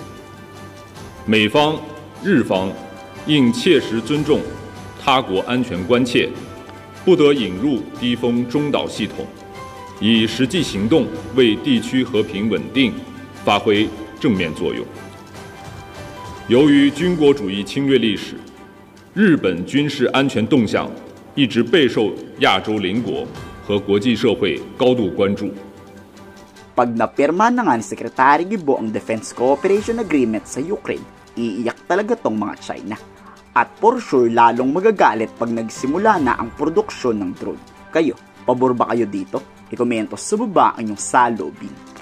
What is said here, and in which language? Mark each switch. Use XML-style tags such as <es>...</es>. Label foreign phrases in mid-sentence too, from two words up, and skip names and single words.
<zh>美方、日方应切实尊重他国安全关切，不得引入低风中导系统，以实际行动为地区和平稳定发挥正面作用。由于军国主义侵略历史，日本军事安全动向一直备受亚洲邻国和国际社会高度关注。</zh> <tl>Pag napirma na nga ni Secretary Gibo ang Defense Cooperation Agreement sa Ukraine, iiyak talaga tong mga China. At</tl> <en>for sure,</en> <tl>lalong magagalit pag nagsimula na ang produksyon ng drone. Kayo, pabor ba kayo dito? I-komento sa baba ang inyong salubin.</tl>